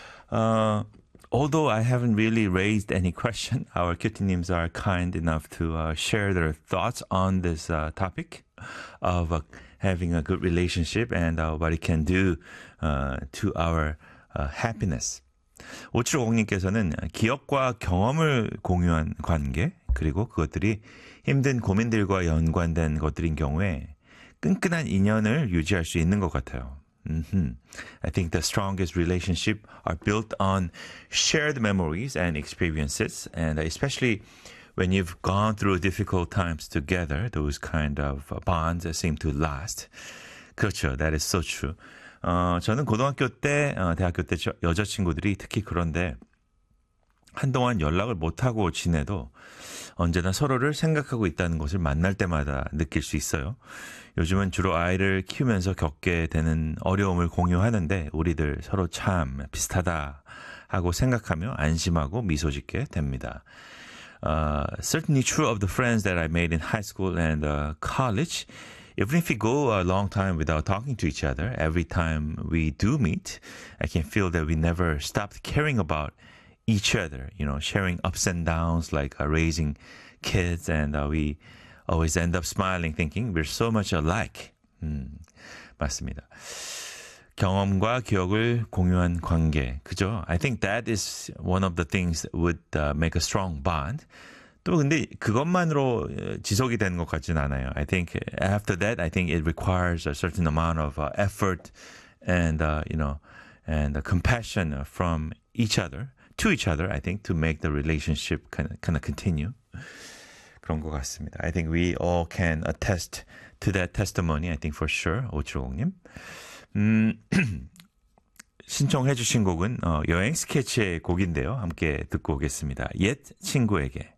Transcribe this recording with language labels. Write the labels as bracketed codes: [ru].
[en] Although I haven't really raised any question, our Kyutinims are kind enough to share their thoughts on this topic of having a good relationship and what it can do to our happiness. [ko] 5750님께서는 기억과 경험을 공유한 관계, 그리고 그것들이 힘든 고민들과 연관된 것들인 경우에 끈끈한 인연을 유지할 수 있는 것 같아요. Mm-hmm. [en] I think the strongest relationships are built on shared memories and experiences, and especially when you've gone through difficult times together, those kind of bonds seem to last. [ko] 그렇죠. [en] That is so true. [ko] 저는 고등학교 때, 대학교 때 여자친구들이 특히 그런데 한동안 연락을 못하고 지내도 언제나 서로를 생각하고 있다는 것을 만날 때마다 느낄 수 있어요. 요즘은 주로 아이를 키우면서 겪게 되는 어려움을 공유하는데 우리들 서로 참 비슷하다 하고 생각하며 안심하고 미소 짓게 됩니다. [en] Certainly true of the friends that I made in high school and college. Even if we go a long time without talking to each other, every time we do meet, I can feel that we never stopped caring about each other, you know, sharing ups and downs like raising kids, and we always end up smiling, thinking we're so much alike. [ko] 맞습니다. 경험과 기억을 공유한 관계, 그죠? [en] I think that is one of the things that would make a strong bond. [ko] 또 근데 그것만으로 지속이 되는 것 같진 않아요. [en] I think after that, I think it requires a certain amount of effort and, you know, and compassion from each other, to each other, I think, to make the relationship kind of continue. [ko] 그런 것 같습니다. [en] I think we all can attest to that testimony, I think for sure, 5750님. [ko] 신청해 주신 곡은 여행 스케치의 곡인데요. 함께 듣고 오겠습니다. Yet 친구에게.